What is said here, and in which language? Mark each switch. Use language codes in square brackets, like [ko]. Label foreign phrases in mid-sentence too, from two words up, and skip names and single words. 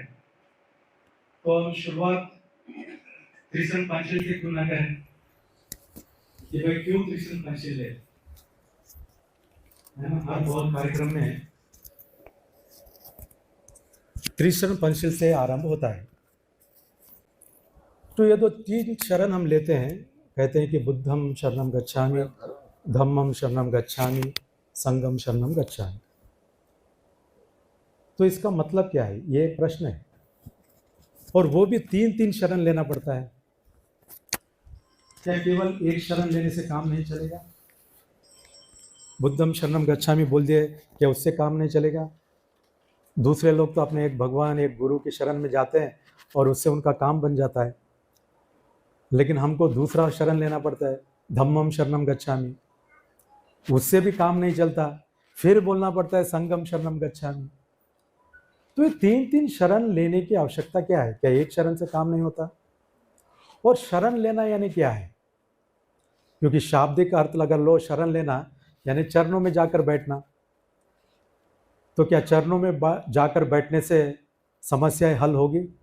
[hi] तो हम शुरुआत त्रिशरण पंचशील से क्यों ना करें कि भाई क्यों त्रिशरण पंचशील है ना। हर बहुत कार्यक्रम में त्रिशरण पंचशील से आरंभ होता है। तो ये दो तीन शरण हम लेते हैं, कहते हैं कि [pi] बुद्धम शरणम गच्छामि, धम्मम शरणम गच्छामि, संघम शरणम गच्छामि। [hi] तो इसका मतलब क्या है, ये एक प्रश्न है। और वो भी तीन तीन शरण लेना पड़ता है। क्या केवल एक शरण लेने से काम नहीं चलेगा? [pi] बुद्धम शरणम गच्छामि [hi] बोल दिए, क्या उससे काम नहीं चलेगा? दूसरे लोग तो अपने एक भगवान एक गुरु की शरण में जाते हैं और उससे उनका काम बन जाता है। लेकिन हमको दूसरा शरण लेना पड़ता है, [pi] धम्मम शरणम गच्छामि, [hi] उससे भी काम नहीं चलता। फिर बोलना पड़ता है [pi] संघम शरणम गच्छामि। [hi] तो ये तीन तीन शरण लेने की आवश्यकता क्या है? क्या एक शरण से काम नहीं होता? और शरण लेना यानी क्या है? क्योंकि शाब्दिक अर्थ अगर लो, शरण लेना यानी चरणों में जाकर बैठना। तो क्या चरणों में जाकर बैठने से समस्याएं हल होगी?